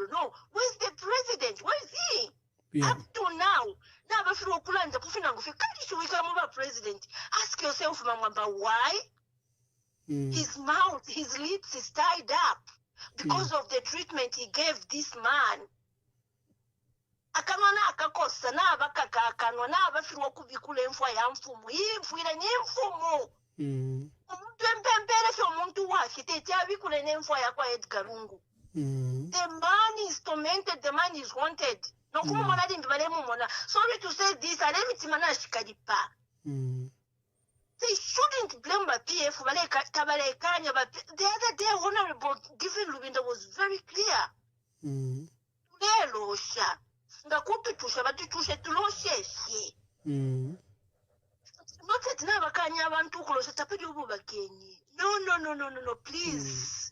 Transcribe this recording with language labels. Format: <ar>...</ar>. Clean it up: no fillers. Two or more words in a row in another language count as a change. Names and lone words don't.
<en>No, where's the president? Where is he? Yeah. Up to now, president. Ask yourself, Mama, why? His mouth, his lips is tied up because of the treatment he gave this man.</en> <bem>Akanwana akakosa na abakakanwa na abafirwa kubikula emfwa ya mfumu yimfwira n'emfumu omuntu empempere fyo omuntu wafye tetyabikule n'emfwa yakwa Edgar Lungu.</bem> <en>The man is tormented, the man is haunted.</en> <bem>Nokumumona limbi balemumona.</bem> <en>Sorry to say this,</en> <bem>alemitimana ashikalipa.</bem> <en>They shouldn't blame the PF. The other day, Honorable Given Lubinda was very clear. Not that never can you want to close a No, please.</en>